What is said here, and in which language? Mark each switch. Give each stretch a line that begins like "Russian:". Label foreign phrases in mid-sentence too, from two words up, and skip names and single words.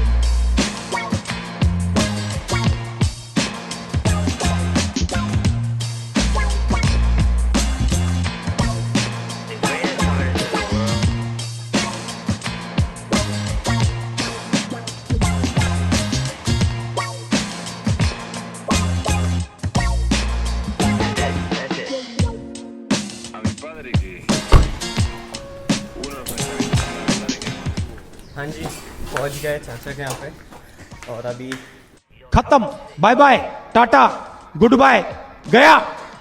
English: The greatest artist in the world. That's it.
Spanish: A mi padre que uno no puede saber la verdad de que
Hindi: हाँ जी पहुंच गए चाचा के यहाँ पे और अभी खत्म
English: bye bye tata good bye
Hindi: गया